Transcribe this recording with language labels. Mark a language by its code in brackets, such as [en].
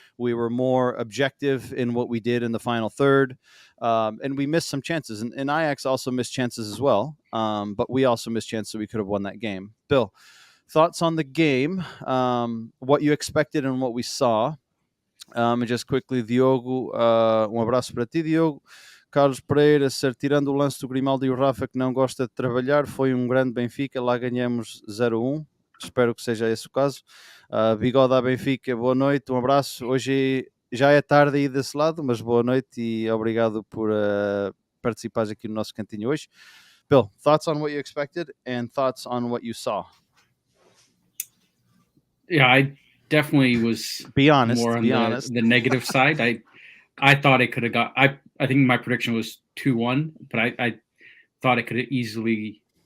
[en] We were more objective in what we did in the final third, and we missed some chances. And Ajax also missed chances as well, but we also missed chances that we could have won that game. Bill, thoughts on the game, what you expected and what we saw? And just quickly, Diogo, [pt] abraço para ti, [en] Diogo. [pt] Carlos Pereira, tirando o lance do Grimaldo e o Rafa, que não gosta de trabalhar, foi grande Benfica, lá ganhamos 0-1. Espero que seja esse o caso. Bigode à Benfica, boa noite, abraço. Hoje já é tarde aí desse lado, mas boa noite e obrigado por participares aqui no nosso cantinho hoje. [en] Bill, thoughts on what you expected and thoughts on what you saw? Yeah, I definitely was be honest, more on the negative side. I thought it could have got. I think my prediction was 2-1, but I thought it could have easily.